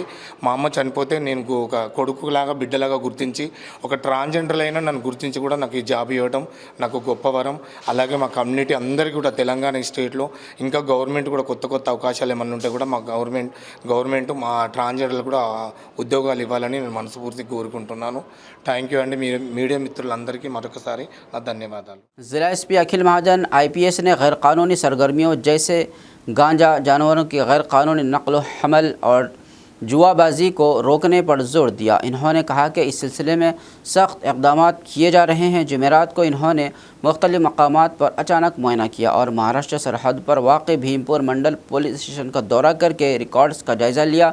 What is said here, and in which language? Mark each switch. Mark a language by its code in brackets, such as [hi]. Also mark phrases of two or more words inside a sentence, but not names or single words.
[te] మా అమ్మ చనిపోతే నేను ఒక కొడుకులాగా బిడ్డలాగా గుర్తించి ఒక ట్రాన్స్జెండర్ అయినా నన్ను గుర్తించి కూడా నాకు ఈ జాబ్ ఇవ్వడం నాకు గొప్ప వరం. అలాగే మా కమ్యూనిటీ అందరికీ కూడా తెలంగాణ స్టేట్లో ఇంకా గవర్నమెంట్ కూడా కొత్త కొత్త అవకాశాలు ఏమన్నా ఉంటే కూడా మా గవర్నమెంట్ మా ట్రాన్స్జెండర్లు కూడా ఉద్యోగాలు ఇవ్వాలని నేను మనస్ఫూర్తిగా కోరుకుంటున్నాను. [en] thank you [te] అండి. మీడియా మిత్రులందరికీ మరొకసారి నా ధన్యవాదాలు। [ur] ضلع SP اکھل مہاجن IPS نے غیر قانونی سرگرمیوں جیسے گانجا، جانوروں کی غیر قانونی نقل و حمل اور جوا بازی کو روکنے پر زور دیا. انہوں نے کہا کہ اس سلسلے میں سخت اقدام کیے جا رہے ہیں. جمعرات کو انہوں نے مختلف مقامات پر اچانک معائنہ کیا اور مہاراشٹر سرحد پر واقع بھیم پور منڈل پولیس اسٹیشن کا دورہ کر کے ریکارڈز کا جائزہ لیا.